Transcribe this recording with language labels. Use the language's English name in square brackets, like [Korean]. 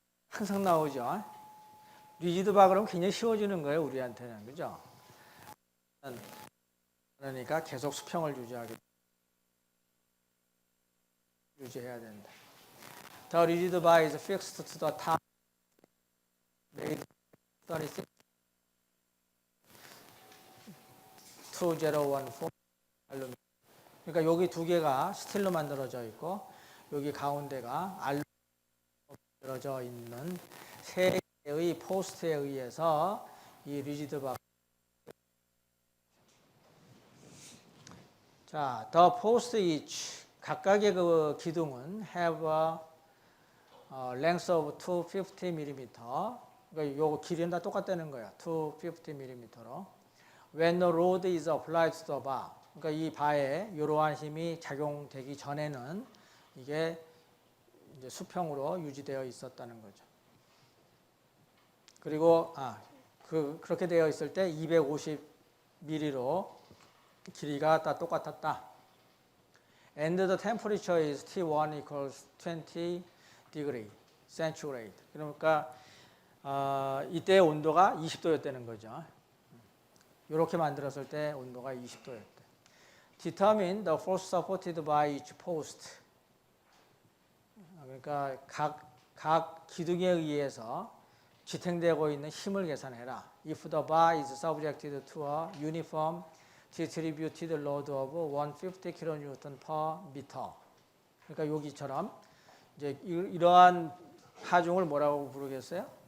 [Korean] 항상 나오죠. 리지드바 그러면 굉장히 쉬워지는 거예요, 우리한테는. 그죠? 그러니까 계속 수평을 유지해야 된다. [English] The rigid bar is fixed to the top. made 36 2014 알루미늄. [Korean] 그러니까 여기 두 개가 스틸로 만들어져 있고 여기 가운데가 알루미늄으로 만들어져 있는 세 개의 포스트에 의해서 이 리지드 바. [English] 자, the post each [Korean] 각각의 그 기둥은 [English] have a length of 250mm. [Korean] 그러니까 요 길이는 다 똑같다는 거야. 250mm로. [English] When the load is applied to the bar. [Korean] 그러니까 이 바에 이러한 힘이 작용되기 전에는 이게 이제 수평으로 유지되어 있었다는 거죠. 그리고 그렇게 되어 있을 때 250mm로 길이가 다 똑같았다. [English] And the temperature is T1 equals 20 degree centigrade. [Korean] 그러니까 이때 온도가 20도였다는 거죠. 이렇게 만들었을 때 온도가 20도였대. [English] Determine the force supported by each post. [Korean] 그러니까 각 기둥에 의해서 지탱되고 있는 힘을 계산해라. [English] If the bar is subjected to a uniform distributed load of 150 kN per meter. [Korean] 그러니까 여기처럼 이제 이러한 하중을 뭐라고 부르겠어요?